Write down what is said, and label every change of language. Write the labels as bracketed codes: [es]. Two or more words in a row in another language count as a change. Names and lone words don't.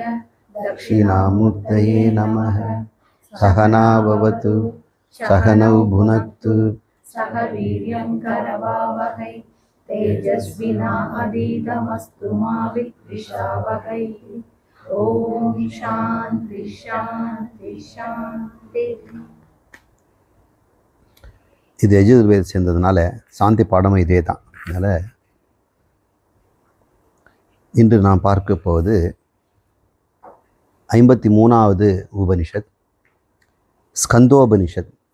[sa] दक्षिणामूर्तये नमः। सहना भवतु सहनौ भुनक्तु सह वीर्यं करवावहै तेजस्विनावधीतमस्तु मा विद्विषावहै। ओम शांति शांति शांति। [ta] இது யஜுர்வேத சேர்ந்ததுனால சாந்தி பாடமும் இதே தான். அதனால் இன்று நாம் பார்க்க போவது 53வது உபனிஷத், ஸ்கந்தோபனிஷத்.